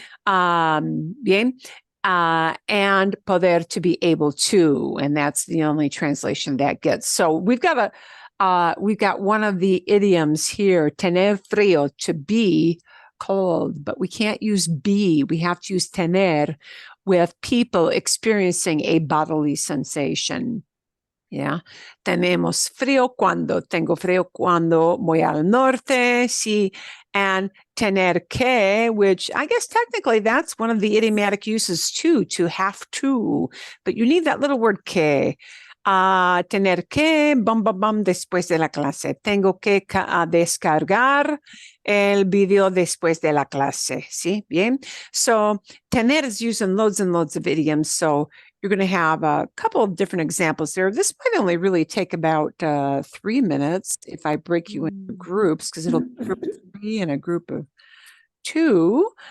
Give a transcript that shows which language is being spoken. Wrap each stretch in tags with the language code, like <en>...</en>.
<es>Bien.</es> <en>And poder, to be able to, and that's the only translation that gets. So we've got one of the idioms here, tener frío, to be cold, but we can't use be. We have to use tener with people experiencing a bodily sensation. Yeah.</en> <es>Tenemos frío cuando, tengo frío cuando voy al norte, sí.</es> <en>And tener que, which I guess technically that's one of the idiomatic uses too, to have to, but you need that little word que.</en> <es>Tener que, después de la clase. Tengo que descargar el video después de la clase. ¿Sí? Bien.</es> <en>So, tener is used in loads and loads of idioms. So, you're going to have a couple of different examples there. This might only really take about 3 minutes if I break you into groups, because it'll be a group of 3 and a group of 2.</en>